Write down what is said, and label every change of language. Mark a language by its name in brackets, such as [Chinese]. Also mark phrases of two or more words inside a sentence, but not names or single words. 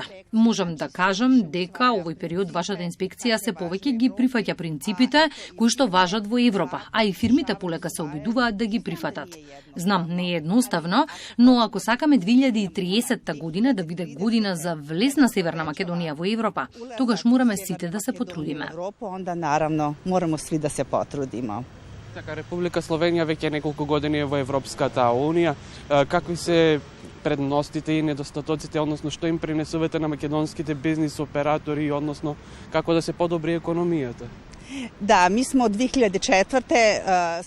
[Macedonian] Можам да кажам дека овој период вашата инспекција се повеќе ги прифаќа принципите кои што важат во Европа, а и фирмите полека се обидуваат да ги прифатат. Знам, не е едноставно, но ако сакаме 2030 година да биде година за влез на Северна Македонија во Европа, тогаш мораме сите да се потрудиме. [Serbian] Onda naravno moramo svi da se potrudimo. [Macedonian] Така, Република Словенија веќе неколку години е во Европската Унија. Какви се предностите и недостатоците, односно што им принесувате на македонските бизнис оператори, односно како да се подобри економијата? [Serbian] Да, ми смо од 2004.